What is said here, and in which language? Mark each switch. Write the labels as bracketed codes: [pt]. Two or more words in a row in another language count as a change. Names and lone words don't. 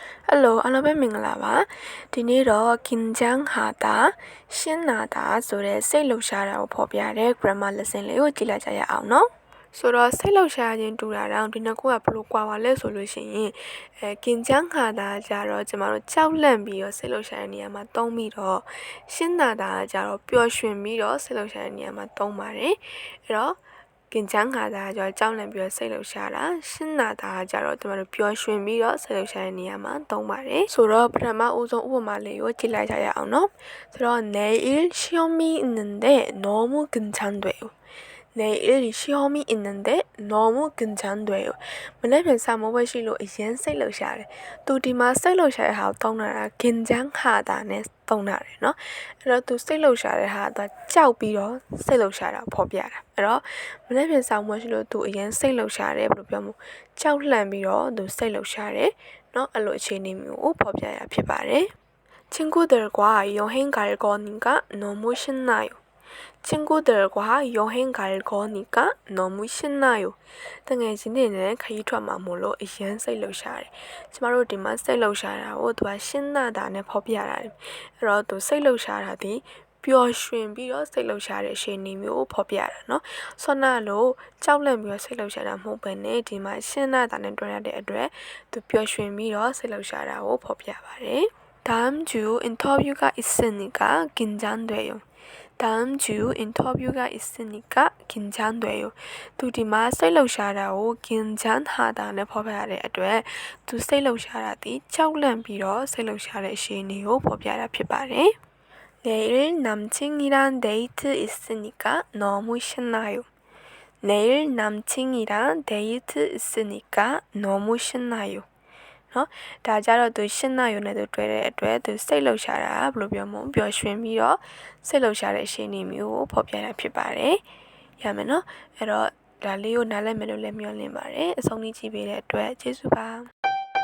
[my] Hello အားလုံးပဲမင်္ဂလာပါဒီနေ့တော့ [ko] 긴장하다 신나다 [my] ဆိုတဲ့စိတ်လှုပ်ရှားတာကိုဖော်ပြတဲ့ [en] grammar lesson [my] လေးကိုကြည့်လိုက်ကြရအောင်နော်ဆိုတော့စိတ်လှုပ်ရှားခြင်းတူတာတောင်ဒီနှစ်ခုကဘယ်လိုကွာပါလဲဆိုလို့ရှိရင် 긴장하다ကြတော့ကျမတို့ကြောက်လန့်ပြီးတော့စိတ်လှုပ်ရှားတဲ့နေရာမှာသုံးပြီးတော့신나다ကြတော့ပျော်ရွှင်ပြီးတော့စိတ်လှုပ်ရှားတဲ့နေရာမှာသုံးပါတယ်အဲ့တော့긴장하다ကြတော့ကြောက်လန့်ပြီးတော့စိတ်လှုပ်ရှားတာ신나다ကြတော့ကျမတို့ပျော်ရွှင်ပြီးတော့စိတ်လှုပ်ရှားတဲ့နေရာမှာသုံးပါတယ်ဆိုတော့ပထမဦးဆုံးဥပမာလေးကိုကြည့်လိုက်ကြရအောင်နော်ဆိုတော့ [ko] 내일 시험이 있는데 너무 긴장돼요 내일 시험이 있는데 너무 긴장돼요 [my] မနေ့ပြန်စာမိုးပွဲရှိလို့အရင်စိတ်လှုပ်ရှားတယ်သူဒီမှာစိတ်လှုပ်ရှားတဲ့ဟာကို သုံးတာက긴장하다နဲ့သုံးတာတယ်နော်အဲ့တော့သူစိတ်လှုပ်ရှားတဲ့ဟာကကြောက်ပြီးတော့စိတ်လှုပ်ရှားတာဖော်ပြတာအဲ့တော့မနေ့ပြန်စာမိုးရှိလို့သူအရင်စိတ်လှုပ်ရှားတယ်ဘယ်လိုပြောမလဲကြောက်လန့်ပြီးတော့သူစိတ်လှုပ်ရှားတယ်နော်အဲ့လိုအခြေအနေမျိုးကိုဖော်ပြရဖြစ်ပါတယ် [ko] 친구들과 여행 갈 거니까 너무 신나요 친구들과 여행 갈 거니까 너무 신나요. [my] တကယ်ချင်းနေနဲ့ခရီးထွက်မှာမို့လို့အရင်စိတ်လှုပ်ရှားတယ်။ကျမတို့ဒီမှာစိတ်လှုပ်ရှားတာကိုသူကရှင်းနာတာနဲ့ဖော်ပြတာ။အဲ့တော့သူစိတ်လှုပ်ရှားတာဒီပျော်ရွှင်ပြီးတော့စိတ်လှုပ်ရှားတဲ့အခြေအနေမျိုးကိုဖော်ပြတာနော်။ဆောနာလို့ကြောက်လန့်ပြီးတော့စိတ်လှုပ်ရှားတာမဟုတ်ဘဲနဲ့ဒီမှာရှင်းနာတာနဲ့တွဲရတဲ့အတွက်သူပျော်ရွှင်ပြီးတော့စိတ်လှုပ်ရှားတာကိုဖော်ပြပါတယ်။ [ko] 다음 주 인터뷰가 있으니까 긴장돼요. 다음 주 인터뷰가 있으니까 긴장돼요. [my] သူဒီမှာစိတ်လှုပ်ရှားတာကို 긴장하다နဲ့ဖော်ပြရတဲ့အတွက်သူစိတ်လှုပ်ရှားတာဒီကြောက်လန့်ပြီးတော့စိတ်လှုပ်ရှားတဲ့အခြေအနေကိုဖော်ပြတာဖြစ်ပါတယ်။ [ko] 내일 남친이랑 데이트 있으니까 너무 신나요. 내일 남친이랑 데이트 있으니까 너무 신나요. [my] နော်ဒါကြတော့သူရှင်းနာရုံနဲ့သူတွေ့တဲ့အတွက်သူစိတ်လှုပ်ရှားတာဘယ်လိုပြောမလဲပျော်ရွှင်ပြီးတော့စိတ်လှုပ်ရှားတဲ့အခြေအနေမျိုးကိုဖော်ပြတာဖြစ်ပါတယ်ရမယ်နော်အဲ့တော့ဒါလေးကိုနားလည်မယ်လို့လည်းမျှော်လင့်ပါတယ်အဆုံးထိကြည့်ပေးတဲ့အတွက်ကျေးဇူးပါ